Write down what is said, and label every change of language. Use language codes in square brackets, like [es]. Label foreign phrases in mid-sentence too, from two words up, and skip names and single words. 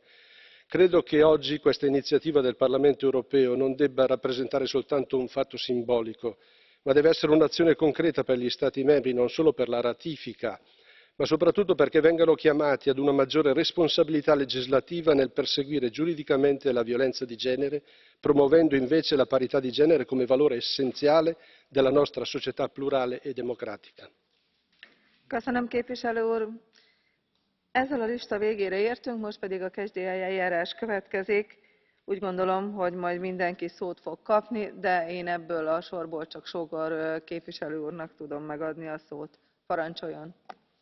[it] Credo che oggi questa iniziativa del Parlamento europeo non debba rappresentare soltanto un fatto simbolico, ma deve essere un'azione concreta per gli Stati membri, non solo per la ratifica, ma soprattutto perché vengano chiamati ad una maggiore responsabilità legislativa nel perseguire giuridicamente la violenza di genere, promuovendo invece la parità di genere come valore essenziale della nostra società plurale e democratica. [hu] Köszönöm, képviselő úr. Ezzel a lista végére értünk, most pedig a [en] catch the eye [hu] eljárás következik. Úgy gondolom, hogy majd mindenki szót fog kapni, de én ebből a sorból csak Sógor képviselő úrnak tudom megadni a szót. Parancsoljon!